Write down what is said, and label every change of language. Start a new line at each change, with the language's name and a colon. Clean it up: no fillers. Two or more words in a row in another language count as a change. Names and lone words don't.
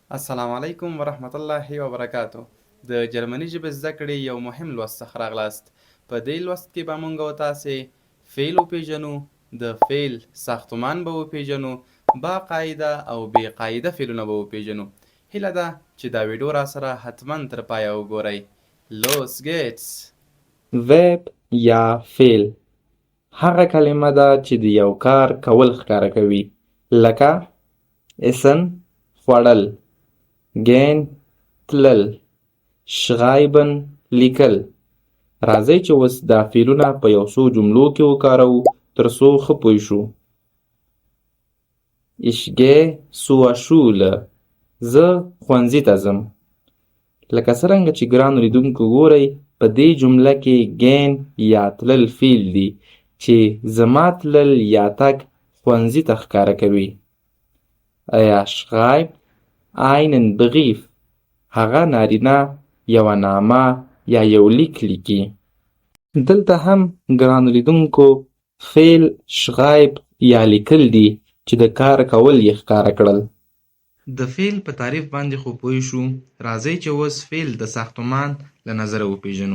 Arabic: السلام علیکم ورحمت الله وبرکاتو.
Pashto: د جرمني ژبې زده کړې یو مهم لوست څخه راغلاست. په دې لوست کې به موږ او تاسې فعل وپیژنو، د فعل ساختمان به وپیژنو، با قاعده او بې قاعده فعلونه به وپیژنو. هیله ده چې دا ویډیو را سره حتما تر پایه وګورئ.
German: Los geht's.
Pashto: ویب یا فعل هغه کلمه ده چې د یو کار کول ښکاره کوي، لکه اسن خوړل، گین تلل، شغایبن لیکل. راځئ چې اوس دا فعلونه په یو څو جملو کې وکاروو تر څو ښه پوه شو.
German: Ich gehe zur Schule.
Pashto: زه ښوونځي ته ځم. لکه څرنګه چې ګرانو لیدونکو ګورئ په دې جمله کې گین یا تلل فعل دی چې زما تلل یا تګ ښوونځي ته ښکاره کوي.
German: Er schreibt einen Brief.
Pashto: هغه نارینه یوه نامه یا یو لیک لیکي. دلته هم ګرانو لیدونکو فعل شغایب یا لیکل دی چې د کار کول یې ښکاره کړل. د فعل په تعریف باندې خو پوه شو. راځئ چې اوس فعل د ساختمان له نظره وپیژنو.